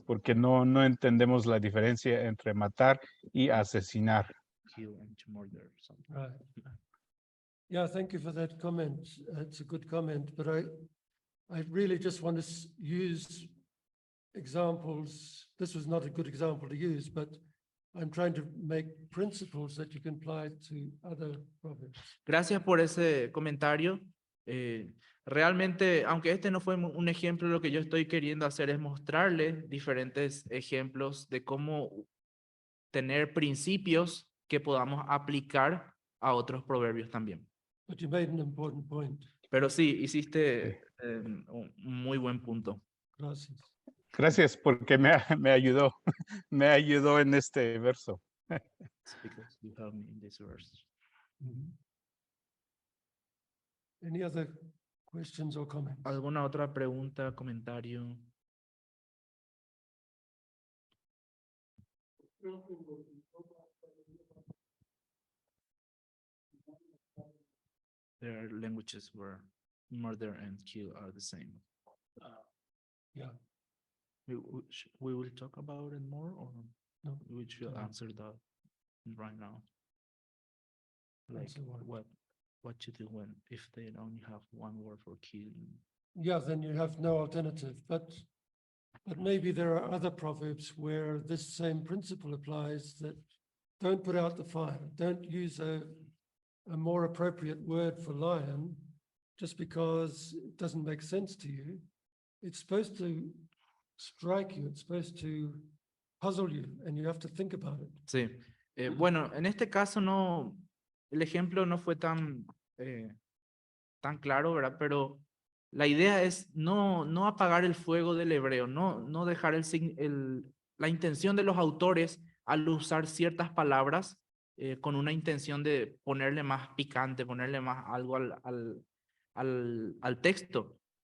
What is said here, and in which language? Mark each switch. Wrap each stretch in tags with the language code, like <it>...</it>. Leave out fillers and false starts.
<es>Porque no entendemos la diferencia entre matar y asesinar.</es> <en>Kill and to murder something. Right. Yeah, thank you for that comment. It's a good comment, but I really just want to use examples. This was not a good example to use, but I'm trying to make principles that you can apply to other proverbs.</en> <es>Gracias por ese comentario. Realmente, aunque este no fue un ejemplo, lo que yo estoy queriendo hacer es mostrarles diferentes ejemplos de cómo tener principios que podamos aplicar a otros proverbios también.</es> <en>But you made an important point.</en> <es>Pero sí, hiciste un muy buen punto. Gracias. Gracias porque me ayudó, me ayudó en este verso.</es> <en>It's because you helped me in this verse. Any other questions or comments?</en> <es>¿Alguna otra pregunta, comentario?</es> <en>There are languages where murder and kill are the same. Yeah. We will talk about it more, or No. we should answer that right now? Like Answer what? what to do when if they only have one word for killing? Yeah, then you have no alternative, but maybe there are other proverbs where this same principle applies, that don't put out the fire, don't use a more appropriate word for lion just because it doesn't make sense to you. It's supposed to strike you, it's supposed to puzzle you, and you have to think about it.</en> <es>Sí. Bueno, en este caso no, el ejemplo no fue tan claro, ¿verdad? Pero la idea es no apagar el fuego del hebreo, no dejar la intención de los autores al usar ciertas palabras con una intención de ponerle más picante, ponerle más algo al texto.</es>